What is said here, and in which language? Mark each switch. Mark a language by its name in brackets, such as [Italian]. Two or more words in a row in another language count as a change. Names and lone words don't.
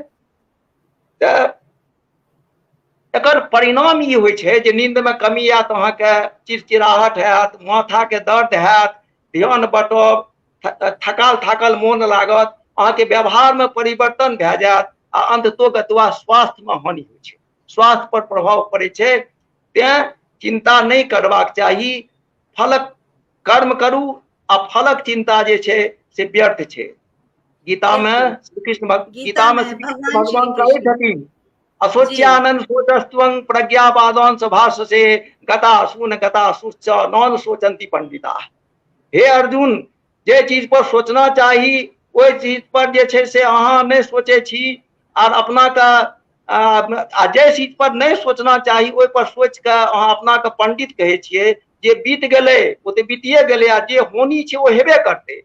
[Maithili] तऽ एकर परिणाम ई होइ छै जे नींद में कमी आयत, अहाँके चिड़चिड़ाहट हैत, माथा के दर्द हैत, ध्यान बटब, थकाल थाकल मोन लागत, अहाँके व्यवहार में परिवर्तन भए जायत आ अंततोगत्वा स्वास्थ्य में हानि होइ छै, स्वास्थ्य पर प्रभाव पड़ै छै। तें चिंता नहीं करबाक चाही, फलक कर्म करू आ फलक चिंता जे छै से व्यर्थ छै। गीता में श्री कृष्ण भगवान कहै छथिन [Sanskrit] असोच्यानंद सोचस्त्वं प्रज्ञावादांश भाषसे गता सुच नॉन सोचंती पंडिता। [Maithili] हे अर्जुन, जे चीज पर सोचना चाही ओहि चीज पर जे छै से अहाँ नहीं सोचे छी, और अपना का जे चीज पर नहीं सोचना चाही ओहि पर सोच के अहाँ अपना के पंडित कहे छियै। जे बीत गेलै ओ तऽ बीतिए गेलै, आ जे होनी छै ओ हेबे करतै।